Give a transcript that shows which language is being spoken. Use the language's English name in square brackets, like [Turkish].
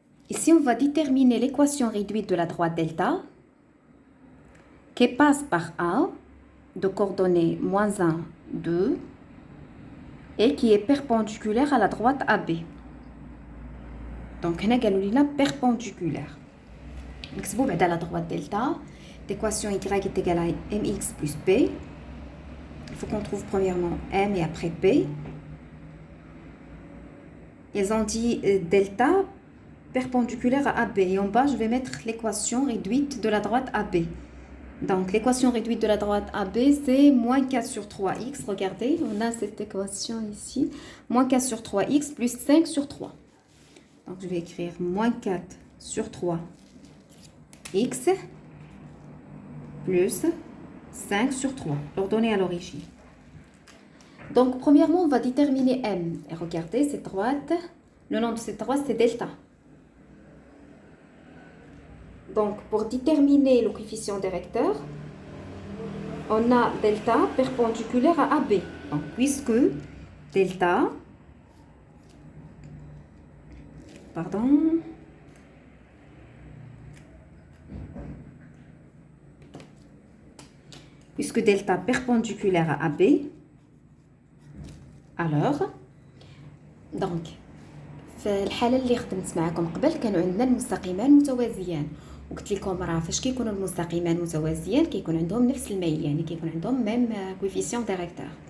[French] Ici, on va déterminer l'équation réduite de la droite delta qui passe par A de coordonnées moins 1, 2 et qui est perpendiculaire à la droite AB. [Arabic] Donc, هنا قالوا لنا perpendiculaire. نكتبوا بعد [French] la droite delta. L'équation y est égale à mx plus p. Il faut qu'on trouve premièrement m et après p. Ils ont dit delta perpendiculaire à AB. Et en bas, je vais mettre l'équation réduite de la droite AB. Donc, l'équation réduite de la droite AB, c'est moins 4 sur 3x. Regardez, on a cette équation ici. Moins 4 sur 3x plus 5 sur 3. Donc, je vais écrire moins 4 sur 3x plus 5 sur 3, l'ordonnée à l'origine. Donc, premièrement, on va déterminer M. Et regardez, cette droite, le nom de cette droite, c'est delta. Donc, pour déterminer le coefficient directeur, on a delta perpendiculaire à AB. Donc, puisque delta, puisque delta perpendiculaire à AB, alors, donc, [Arabic] في الحالة اللي خدمت معكم قبل كانوا عندنا المستقيمان متوازيان وقلت لكم راه فاش كيكونوا المستقيمان متوازيان كيكون عندهم نفس الميل يعني كيكون عندهم ميم كويفيسيون ديريكتور.